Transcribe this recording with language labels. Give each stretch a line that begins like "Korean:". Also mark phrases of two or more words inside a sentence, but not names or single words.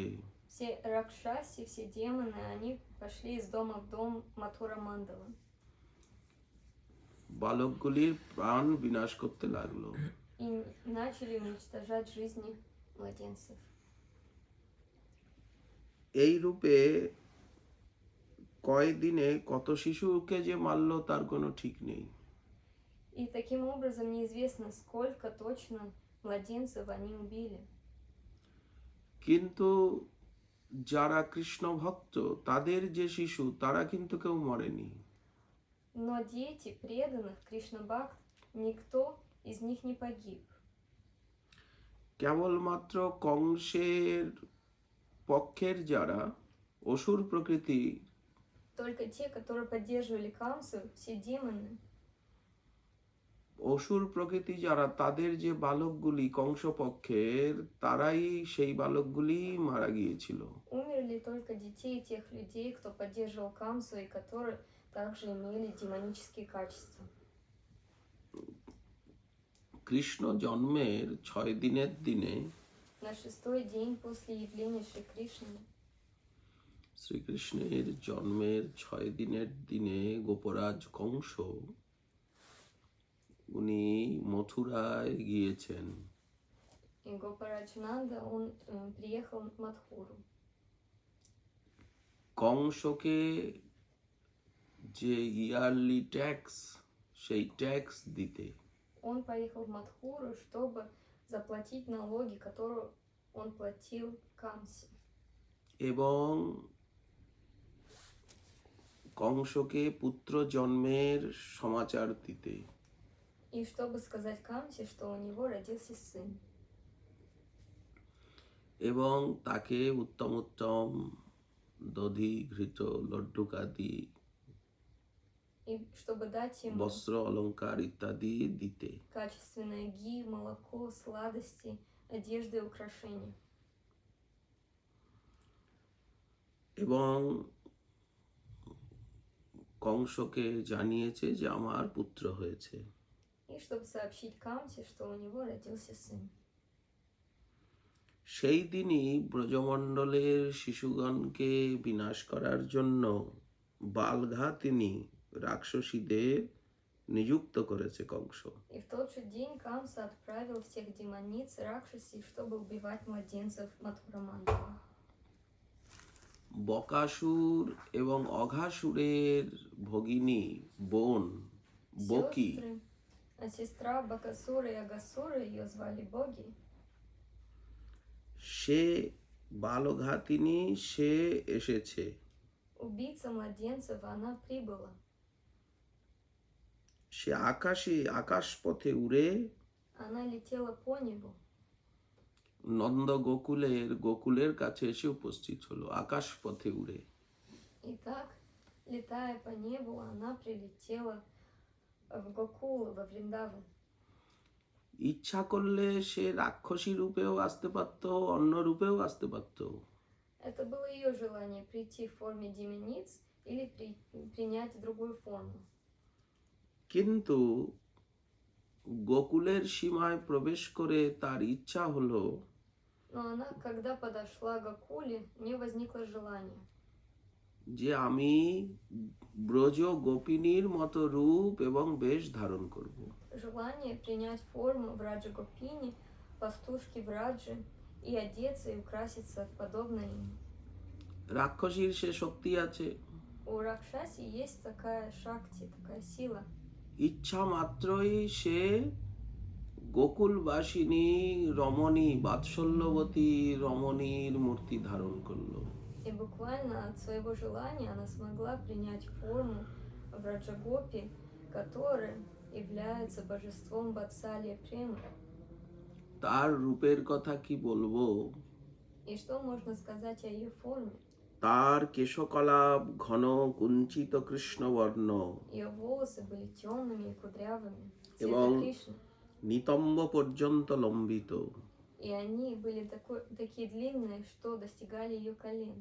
Russian: все ракшаси, все демоны, они пошли из дома в дом Матхура Мандала.
Bangla: বালকগুলির প্রাণ বিনাশ করতে লাগলো।
Russian: И начали уничтожать жизни младенцев.
Bangla: এই রূপে কয়দিনে কত শিশুকে যে মারলো তার কোনো ঠিক নেই।
Russian: И таким образом неизвестно, сколько точно младенцев они убили.
Bangla: কিন্তু যারা কৃষ্ণ ভক্ত তাদের যে শিশু তারা কিন্তু কেউ মরেনি।
Russian: Но дети преданных Кришна Бхакт, никто из них не погиб.
Bangla: কেবলমাত্র কংসের পক্ষের যারা অসুর প্রকৃতি
Russian: Только те, которые поддерживали Камсу, все демоны,
Bangla: অসুর প্রকৃতি যারা তাদের যে বালকগুলি কংস পক্ষের তারাই সেই বালকগুলি মারা গিয়েছিল।
Russian: умерли только детей тех людей, кто поддерживал Камсу и которые также имели демонические качества.
Bangla: কৃষ্ণ জন্মের 6 দিনের দিনে
Russian: На 6-й день после явления Шри Кришны,
Bangla: শ্রীকৃষ্ণের জন্মের 6 দিনের দিনে গোপরাজ কংস উনি মথুরায় গিয়েছেন।
Russian: и Гопараджнанда, он приехал в Мадхуру.
Bangla: কংসকে যে
English: yearly tax
Bangla: সেই ট্যাক্স দিতে
Russian: Он поехал в Мадхуру, чтобы заплатить налоги, которые он платил Камсе.
Bangla: এবং কংসকে পুত্র জন্মের সমাচার দিতে।
Russian: И чтобы сказать Камсе, что у него родился сын.
Bangla: এবং তাকে উত্তম উত্তম দধি ঘৃত লড্ডুকাদি
Russian: и чтобы дать им
Bangla: বস্ত্র অলংকার ইত্যাদি দিতে।
Russian: качественное ги, молоко, сладости, одежды и украшения.
Bangla: এবং কংসকে জানিয়েছে যে আমার পুত্র হয়েছে।
Russian: И чтобы сообщить Камте, что у него родился сын.
Bangla: সেই দিনই ব্রজমণ্ডলের শিশুগণকে বিনাশ করার জন্য বালঘাতিনী রাক্ষসীদের নিযুক্ত করেছে কংস।
Russian: И в тот же день Камса отправил всех демониц Ракшаси, чтобы убивать младенцев Мадхурамандала.
Bangla: বকাসুর এবং অঘাসুরের ভগিনী বোন বকি
Russian: Сестры, а сестра Бакасура и Агасура, ее звали Боги,
Bangla: সে বালঘাতিনী সে এসেছে।
Russian: убийца младенцев, она прибыла.
Bangla: সে আকাশ পথে উড়ে
Russian: Она летела по небу,
Bangla: নন্দ গোকুলের কাছে এসে উপস্থিত হলো আকাশ পথে উড়ে।
Russian: и так, летая по небу, она прилетела в Гокул, во Вриндаван.
Bangla: ইচ্ছা করলে সে রাক্ষসী রূপেও আসতে পারত, অন্য রূপেও আসতে পারত।
Russian: Это было ее желание прийти в форме демониц или принять другую форму.
Bangla: কিন্তু গোকুলের সীমায় প্রবেশ করে তার ইচ্ছা হলো
Russian: Но она, когда подошла к Гокуле, у нее возникло желание.
Bangla: যে আমি ব্রজ গোপিনীর মতো রূপ এবং বেশ ধারণ করব।
Russian: Желание принять форму Враджа Гопини, пастушки Враджи, и одеться и украситься подобно им.
Bangla: রাক্ষসীর সে শক্তি আছে,
Russian: У Ракшаси есть такая шакти, такая сила.
Bangla: ইচ্ছা মাত্রই সে গোকুলবাসিনী রমণী বাৎসল্যবতী রমণীর মূর্তি ধারণ করলো।
Russian: И буквально от своего желания она смогла принять форму Враджагопи, которая является божеством Ватсалия Премы.
Bangla: তার রূপের কথা কি болবো,
Russian: И что можно сказать о ее форме?
Bangla: তার কেশকলাপ ঘন কুঞ্চিত কৃষ্ণবর্ণ
Russian: Ее волосы были темными и кудрявыми,
Bangla: এবং
Russian: цвета Кришны.
Bangla: নিতম্ব পর্যন্ত লম্বিত।
Russian: И они были такие длинные, что достигали ее колен.